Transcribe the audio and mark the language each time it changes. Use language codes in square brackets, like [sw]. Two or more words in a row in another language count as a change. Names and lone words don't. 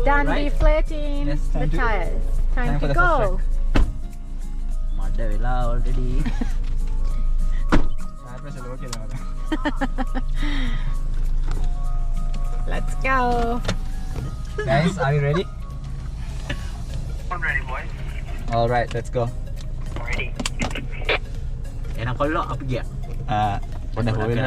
[en] Done Right. deflating Yes, the time to- tires. Time time to for the go. [si] මඩ වෙලා [en] already. Tire pressure low [si] කියලා මම. [en] Let's go. Guys, are you ready? I'm ready, boy. All right, let's go. Ready. [si] එහෙනම් කොල්ලෝ අපි ගියා. පොඩ හොයන්න.